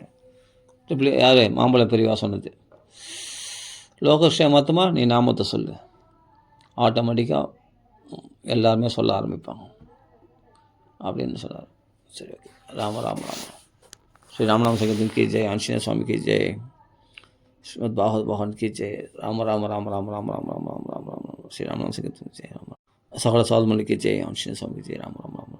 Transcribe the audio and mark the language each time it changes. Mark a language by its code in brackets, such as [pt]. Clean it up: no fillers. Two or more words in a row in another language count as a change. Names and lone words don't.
[ta] யார் மாம்பழ பெரியவா சொன்னது. லோகக்ஷேமார்த்தமாக நீ நாமத்தை சொல்லு, ஆட்டோமேட்டிக்காக எல்லாருமே சொல்ல ஆரம்பிப்பாங்க அப்படின்னு சொன்னார். சரி, ஓகே. [hi] राम राम राम. श्री रामनाम संकीर्तन की जय, आंजनेय स्वामी की जय, श्रीमद् भागवत भगवान की जय. राम राम राम राम राम राम राम राम राम राम. श्री रामनाम संकीर्तन की जय. सकल साधु की जय, आंजनेय स्वामी की जय. राम राम.